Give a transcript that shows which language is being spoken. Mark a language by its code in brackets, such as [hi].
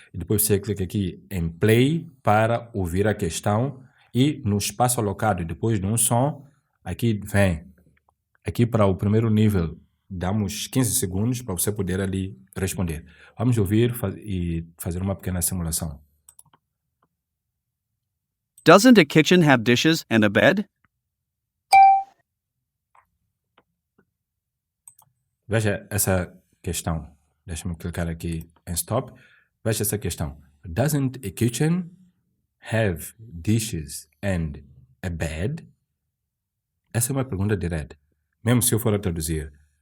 [pt] E depois você clica aqui em Play para ouvir a questão. E no espaço alocado, depois de um som, aqui vem. Aqui para o primeiro nível, damos 15 segundos para você poder ali responder. Vamos ouvir e fazer uma pequena simulação. [en] Doesn't a kitchen have dishes and a bed? [pt] Veja essa questão. Deixa-me clicar aqui em stop. Veja essa questão. [en] Doesn't a kitchen have dishes and a bed? [pt] Essa é uma pergunta direta. Mesmo se eu for a traduzir.